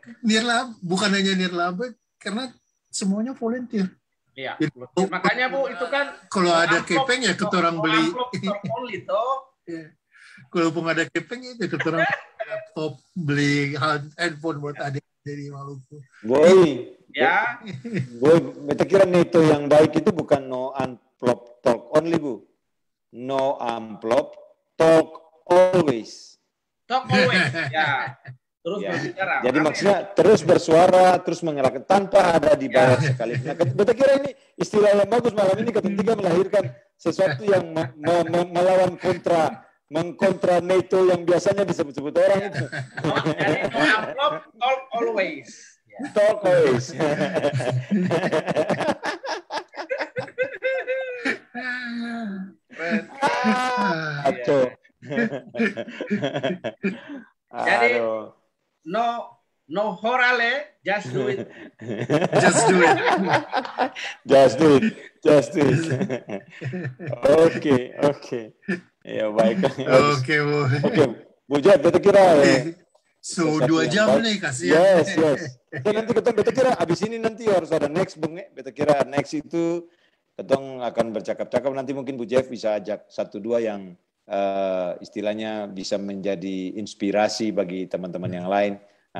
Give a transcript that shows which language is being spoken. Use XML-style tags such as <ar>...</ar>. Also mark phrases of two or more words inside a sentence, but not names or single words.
<id>Nirlaba bukan hanya nirlaba karena semuanya volunteer. Iya. Makanya Bu itu kan</id> <abs>kalau ada kepeng ya ketorang beli. Kalau pun ada kepeng itu ketorang laptop, beli handphone buat adik dari Maluku. Boy, ya. Boy, beta kira itu yang baik itu bukan no amplop</abs> <en>talk only,</en> <abs>Bu.</abs> <en>No amplop, talk always. Talk always,</en> <abs>ya. Terus berbicara. Jadi maksudnya terus bersuara, terus mengerahkan tanpa ada dibayar sekali. Nah, beta kira ini istilah yang bagus malam ini ketika melahirkan sesuatu yang melawan mengkontra NATO yang biasanya disebut-sebut orang itu. Jadi no amplop,</abs> <en>talk always. Talk always. Aco.</en> <abs>Jadi no horale,</abs> <en>just do it. Just do it.</en> <abs>Oke. Ya baik. Oke, Bu. Bu Jad, beta kira so 2 jam nih kasihan. Yes. Nanti beta kira abis ini nanti harus ada next, Bung. Beta kira next itu ketong akan bercakap-cakap, nanti mungkin Bu Jeff bisa ajak 1-2 yang istilahnya bisa menjadi inspirasi bagi teman-teman yang lain.</abs>